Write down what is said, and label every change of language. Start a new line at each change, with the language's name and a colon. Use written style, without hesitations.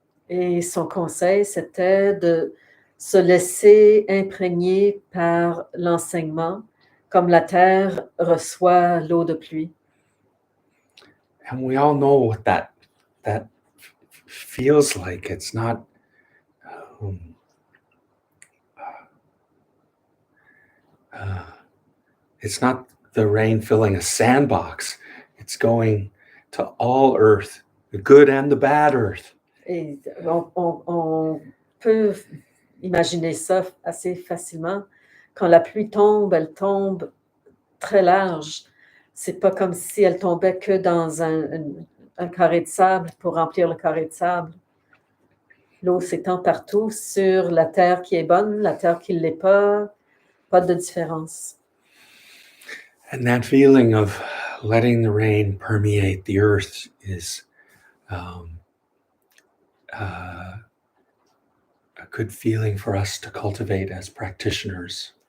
French: Et son conseil, c'était de se laisser imprégner par l'enseignement, comme la terre reçoit l'eau de pluie.
English: And we all know what that feels like. It's not it's not the rain filling a sandbox. It's going to all earth, the good and the bad earth.
French: Et on peut imaginer ça assez facilement. Quand la pluie tombe, elle tombe très large. C'est pas comme si elle tombait que dans un carré de sable pour remplir le carré de sable. L'eau s'étend partout sur la terre qui est bonne, la terre qui ne l'est pas de différence.
English: And that feeling of letting the rain permeate the earth is a good feeling for us to cultivate as practitioners.